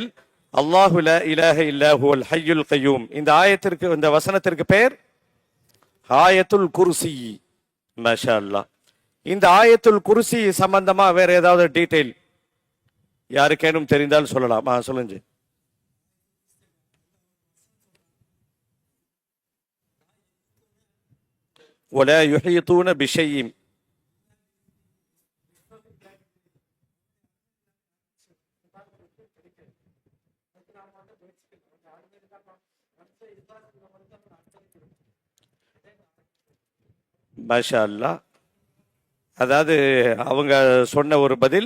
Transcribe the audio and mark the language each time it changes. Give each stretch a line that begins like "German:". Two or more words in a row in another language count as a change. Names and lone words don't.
Arabic: الله لا إله إلا هو الحي القيوم.
Tamil: இந்த ஆயத்திற்கு, இந்த வசனத்திற்கு பெயர்
Arabic: آية الكرسي. ما شاء الله.
Tamil: இந்த
Arabic: آية الكرسي
Tamil: சம்பந்தமா வேற ஏதாவது டீடைல் யாருக்கேனும் தெரிந்தால் சொல்லலாம். சொல்லுங்க.
Arabic: ولا يحيطون بشيء. ما شاء الله.
Tamil: அதாவது அவங்க சொன்ன ஒரு பதில்.